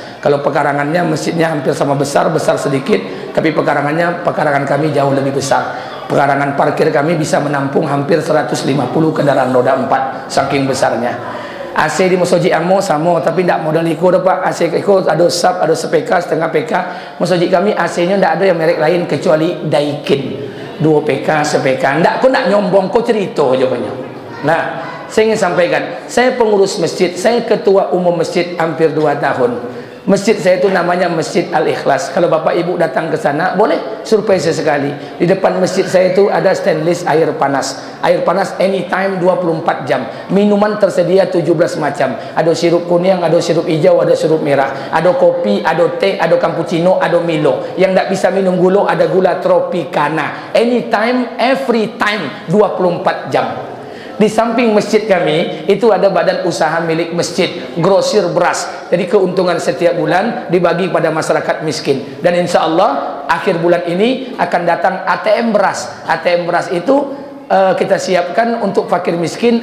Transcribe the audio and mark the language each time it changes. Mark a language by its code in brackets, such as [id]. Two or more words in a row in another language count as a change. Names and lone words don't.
[id] Kalau pekarangannya masjidnya hampir sama besar sedikit, tapi pekarangan kami jauh lebih besar. Pekarangan parkir kami bisa menampung hampir 150 kendaraan roda 4, saking besarnya. [min] AC di masjid amo sama, tapi tidak model iko Pak. AC iko ada sub, ada sepeka, [id] setengah PK. Masjid kami AC-nya tidak ada yang merek lain kecuali Daikin. 2 PK, [min] sepeka. Ndak, kok ndak nyombong, kok cerita jawabannya. [id] Nah, saya ingin sampaikan, saya pengurus masjid, saya ketua umum masjid hampir 2 tahun. Masjid saya itu namanya Masjid Al-Ikhlas. Kalau Bapak Ibu datang ke sana, boleh survei sesekali. Di depan masjid saya itu ada stainless air panas. Air panas anytime 24 jam. Minuman tersedia 17 macam. Ada sirup kuning, ada sirup hijau, ada sirup merah. Ada kopi, ada teh, ada cappuccino, ada Milo. Yang tidak bisa minum gula, ada gula Tropicana. [en] Anytime, every time, [id] 24 jam. Di samping masjid kami itu ada badan usaha milik masjid, grosir beras. Jadi keuntungan setiap bulan dibagi pada masyarakat miskin. Dan [ar] insya Allah [id] akhir bulan ini akan datang ATM beras. ATM beras itu kita siapkan untuk fakir miskin.